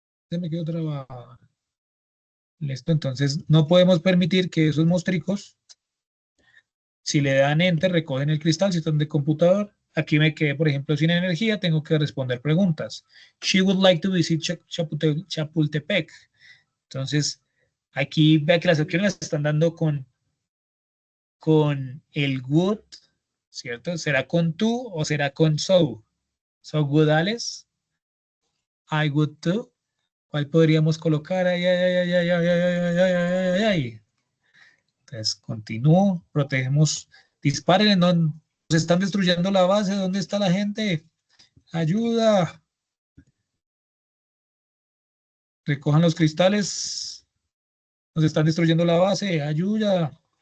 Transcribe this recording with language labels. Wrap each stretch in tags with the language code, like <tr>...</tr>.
<es>Se me quedó trabado. Listo, entonces no podemos permitir que esos monstruos, si le dan enter, recogen el cristal, si están de computador. Aquí me quedé, por ejemplo, sin energía, tengo que responder preguntas.</es> <en>She would like to visit Chapultepec.</en> <es>Entonces, aquí vea que las opciones las están dando con el would, ¿cierto? ¿Será con tú o será con so?</es> <en>So would Alice, I would too.</en> <es>¿Cuál podríamos colocar? Ay, ay, ay, ay, ay, ay, ay, ay, ay, ay, ay, ay. Entonces, continúo, protegemos, disparen, no, nos están destruyendo la base, ¿dónde está la gente? Ayuda, recojan los cristales, nos están destruyendo la base, ayuda.</es>